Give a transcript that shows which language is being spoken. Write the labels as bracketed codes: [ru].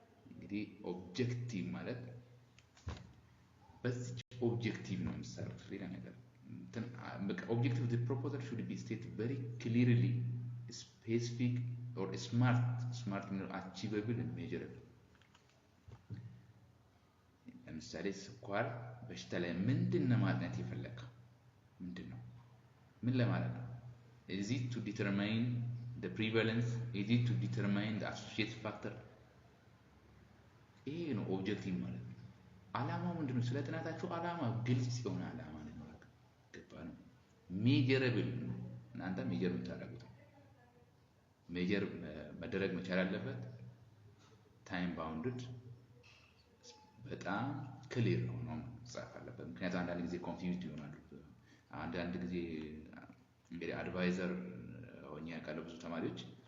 [am] እንግዲህ ኦብጀክቲቭ ማለት በዚህ ኦብጀክቲቭ ነው የምትሰሩት። ሌላ ነገር ኦብጀክቲቭ [en] the proposal should be stated very clearly, specific or smart [am] ነው [en] achievable and measurable። [am] ለምሳሌ ስኳር በሽታ ላይ ምንድነው ማጥናት የፈለከው? ምንድነው? ምን ለማለት ነው? [en] is it to determine the prevalence? is it to determine the associated factor? [am] ይሄ ነው ኦብጀክቲቭ ማለት ነው። ዓላማው ምንድነው? ስለ ጥናታችሁ ዓላማ ግልጽ ሲሆን ዓላማ ነው ገባ ነው። ሜጀረብል ነው። እናንተ ሜጀር የምታደርጉት ሜጀር መደረግ መቻል አለበት። ታይም ባውንድድ በጣም ክሊር ነው መጻፍ አለበት። ምክንያቱም አንዳንድ ጊዜ ኮንፊውዝድ ይሆናሉ። አንዳንድ ጊዜ እንግዲህ አድቫይዘር ሆኜ ያውቃለሁ ብዙ ተማሪዎች